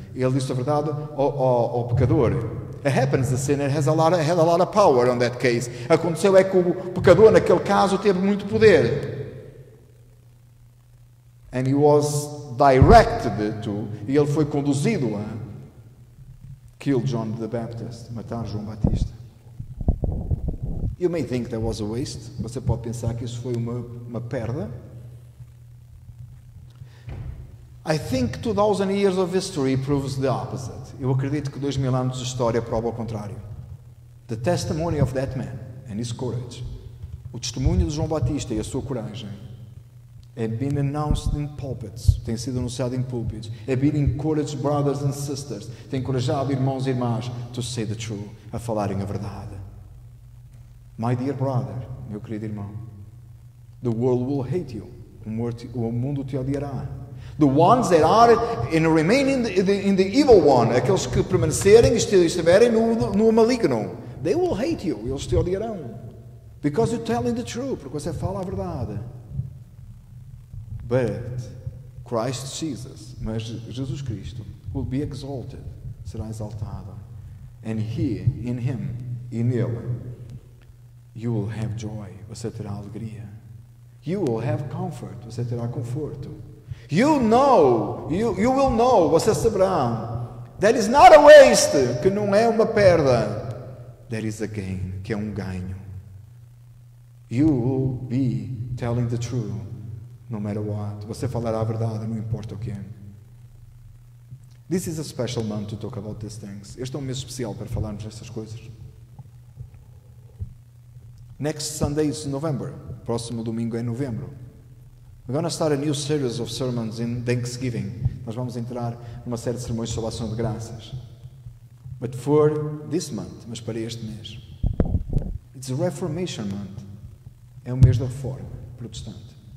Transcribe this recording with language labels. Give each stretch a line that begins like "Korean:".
Portuguese: Ele disse a verdade ao pecador.
English: It happens the sinner had a lot of power on that case.
Portuguese: Aconteceu é que o pecador naquele caso teve muito poder.
English: And he was directed to,
Portuguese: e ele foi conduzido a
English: kill John the Baptist,
Portuguese: matar João Batista.
English: You may think that was a waste.
Portuguese: Você pode pensar que isso foi uma perda.
English: I think 2000 years of history proves the opposite.
Portuguese: Eu acredito que 2000 anos de história prova o contrário.
English: The testimony of that man and his courage.
Portuguese: O testemunho de João Batista e a sua coragem
English: have been announced in pulpits.
Portuguese: Tem sido anunciado em púlpitos.
English: Have been encouraged brothers and sisters.
Portuguese: Tem encorajado irmãos e irmãs
English: to say the truth.
Portuguese: A falarem a verdade.
English: My dear brother,
Portuguese: meu querido irmão,
English: the world will hate you.
Portuguese: O mundo te odiará.
English: The ones that are and remain in the evil one,
Portuguese: aqueles que permanecerem e estiverem no maligno,
English: they will hate you.
Portuguese: Eles te odiarão.
English: Because you're telling the truth,
Portuguese: porque você fala a verdade.
English: But Christ Jesus,
Portuguese: mas Jesus Cristo,
English: will be exalted,
Portuguese: será exaltado.
English: And in him,
Portuguese: e nele,
English: you will have joy,
Portuguese: você terá alegria.
English: You will have comfort,
Portuguese: você terá conforto.
English: You will know,
Portuguese: você saberá.
English: That is not a waste,
Portuguese: que não é uma perda.
English: That is a gain,
Portuguese: que é um ganho.
English: You will be telling the truth, no matter what.
Portuguese: Você falará a verdade, não importa o que é.
English: This is a special month to talk about these things.
Portuguese: Este é um mês especial para falarmos destas coisas.
English: Next Sunday is November.
Portuguese: Próximo domingo é novembro.
English: We're going to start a new series of sermons in Thanksgiving.
Portuguese: Nós vamos entrar numa série de sermões sobre a ação de graças.
English: But for this month,
Portuguese: mas para este mês,
English: it's a Reformation month.
Portuguese: É o mês da Reforma Protestante.